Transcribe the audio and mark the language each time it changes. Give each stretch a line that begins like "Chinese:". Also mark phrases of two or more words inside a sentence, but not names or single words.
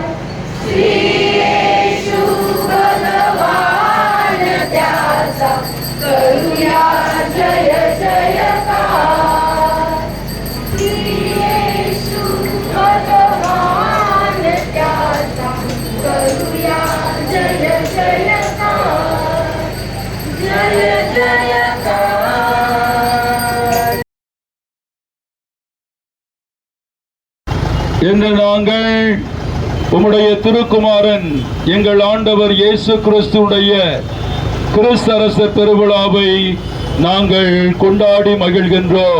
Marathi: श्री येशू भगवान त्याचा करूया जय जयकार. श्री येशू भगवान त्याचा करूया जय जयकार. जय जयकार.
Tamil: என்று நாங்கள் உம்முடைய திருக்குமாரன் எங்கள் ஆண்டவர் இயேசு கிறிஸ்துவுடைய கிறிஸ்தரசர் பெருவிழாவை நாங்கள் கொண்டாடி மகிழ்கின்றோம்.